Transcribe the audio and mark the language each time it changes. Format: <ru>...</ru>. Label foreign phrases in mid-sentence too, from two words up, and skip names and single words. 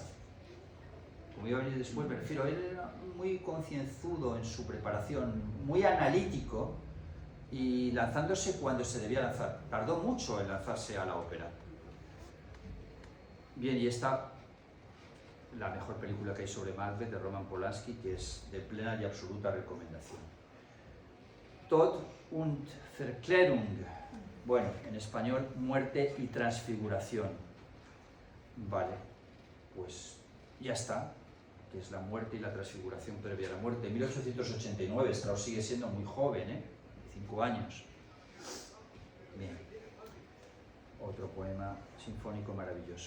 <es>Como iba a venir después, me refiero, él era muy concienzudo en su preparación, muy analítico y lanzándose cuando se debía lanzar. Tardó mucho en lanzarse a la ópera. Bien, y esta, la mejor película que hay sobre Macbeth, de Roman Polanski, que es de plena y absoluta recomendación. Tod und Verklärung. Bueno, en español, muerte y transfiguración. Vale, pues ya está, que es la muerte y la transfiguración previa a la muerte. En 1889, Strauss sigue siendo muy joven, 5 años. Bien, otro poema sinfónico maravilloso.</es>